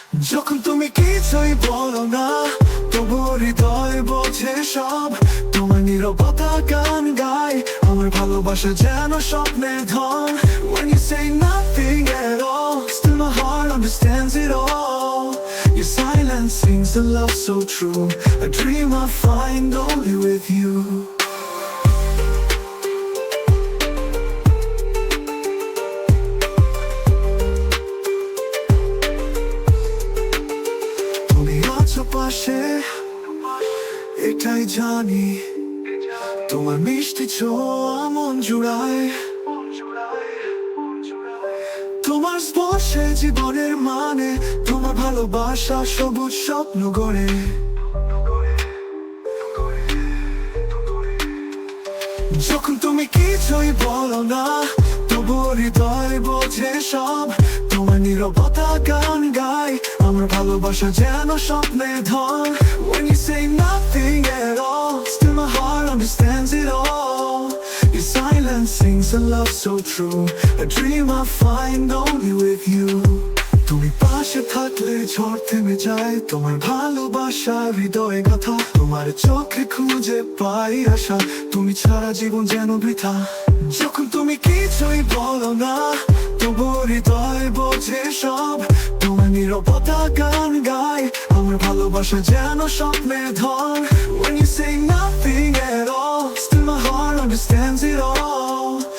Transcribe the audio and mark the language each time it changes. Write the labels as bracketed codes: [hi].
[bn] যখন তুমি কিছুই বলো না, তবু হৃদয় বোঝে সব। তোমার নীরবতা গান গায়, আমার ভালোবাসা যেন স্বপ্নের ধন। [en] When you say nothing at all, still my heart understands it all. Your silence sings a love so true, a dream I find only with you. [bn] তুমি আছো পাশে, এটাই জানি। তোমার মিষ্টি ছোঁয়া মন জুড়ায়, তোমার স্পর্শে জীবনের মানে। তোমার ভালোবাসা সবুজ স্বপ্ন গড়ে। যখন তুমি কিছুই বলো না, তবু হৃদয় বোঝে সব। তোমার নীরবতা গান গায়, আমার ভালোবাসা যেন স্বপ্নের ধন। [en] When you say nothing at all, still my heart understands it all. Your silence sings a love so true, a dream I find only with you. [bn] তুমি পাশে থাকলে ঝড় থেমে যায়, তোমার ভালোবাসা হৃদয়ে গাথা। তোমার চোখে খুঁজে পাই আশা, তুমি ছাড়া জীবন যেন বৃথা। যখন তুমি কিছুই বলো না, তবু হৃদয় বোঝে সব। তোমার নীরবতা গান গায়, আমার ভালোবাসা যেন স্বপ্নের ধন। [en] When you say nothing at all, still my heart understands it all.